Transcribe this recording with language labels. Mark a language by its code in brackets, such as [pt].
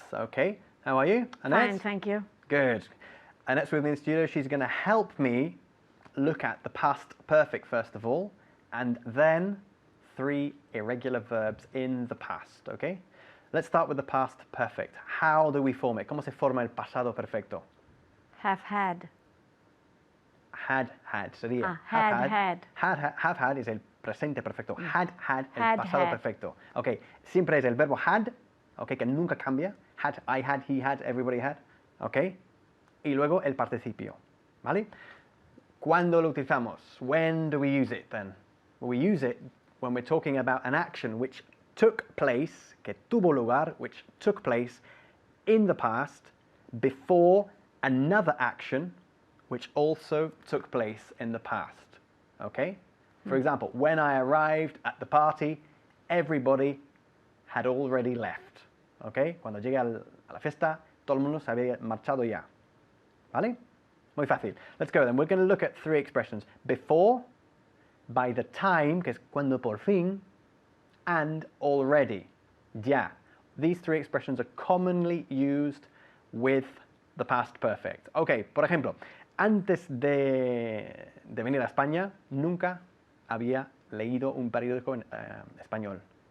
[en] Okay, how are you, Annette? Fine, thank you. Good. Annette's with me in the studio. She's going to help me look at the past perfect first of all, and then 3 irregular verbs in the past, okay? Let's start with the past perfect. How do we form it? [es] ¿Cómo se forma el pasado perfecto? [en] Have had. [es] Had sería. [en] Had. Have had [es] es el presente perfecto. Had el [en] Had, [es] pasado [en] had. [es] perfecto. Ok, siempre es el verbo had, ok, que nunca cambia. [en] Had, I had, he had, everybody had. [es] Ok, y luego el participio. ¿Vale? ¿Cuándo lo utilizamos? [en] When do we use it then? Well, we use it when we're talking about an action which took place, [es] que tuvo lugar, [en] which took place in the past before another action which also took place in the past, okay? For example, when I arrived at the party, everybody had already left, okay? [es] Cuando llegué a la fiesta, todo el mundo se había marchado ya, ¿vale? Muy fácil. [en] Let's go then. We're going to look at 3 expressions. Before, by the time, [es] que es cuando por fin, [en] and already, ya. These 3 expressions are commonly used with the past perfect. [es] Okay, por ejemplo, antes de venir a España, nunca había leído un periódico en español.